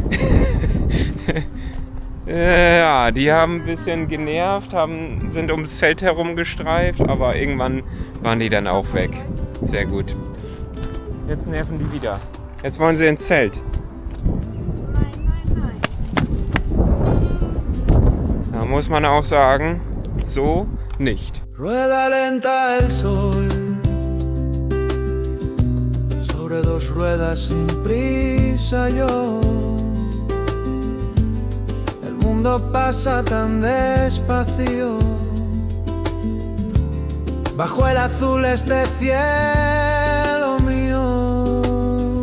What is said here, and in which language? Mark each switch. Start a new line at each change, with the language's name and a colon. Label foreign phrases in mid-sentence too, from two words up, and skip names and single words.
German: Ja, die haben ein bisschen genervt, sind ums Zelt herumgestreift, aber irgendwann waren die dann auch weg. Sehr gut. Jetzt nerven die wieder. Jetzt wollen sie ins Zelt. Da muss man auch sagen, so nicht.
Spanish: Rueda lenta el sol sobre dos ruedas sin prisa yo. El mundo pasa tan despacio bajo el azul este cielo mío.